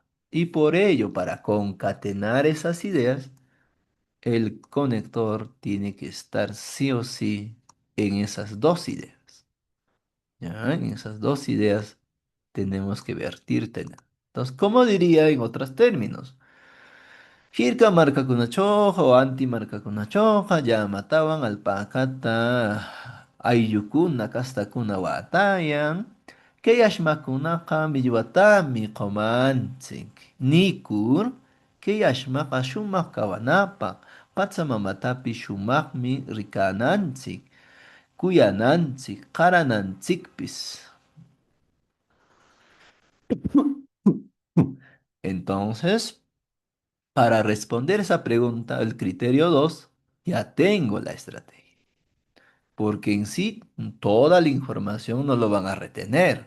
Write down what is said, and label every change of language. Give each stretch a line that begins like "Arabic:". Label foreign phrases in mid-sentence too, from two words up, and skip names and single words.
Spanish: Y por ello, para concatenar esas ideas, el conector tiene que estar sí o sí en esas dos ideas. ¿Ya? En esas dos ideas tenemos que vertir tener. Entonces, ¿cómo diría en otros términos?
Quechua: Jirka marca con una choja o anti marca con una choja, ya mataban al pakata ayukuna kastakuna watayan, que yashmakunaqa millwatami qomanchik, nikur, que yashmaqa shumaq kawanapaq, pachamamatapi shumaqmi rikananchik, kuyananchik, qarananchikpis.
Spanish: Entonces, para responder esa pregunta, el criterio 2 ya tengo la estrategia, porque en sí toda la información no lo van a retener.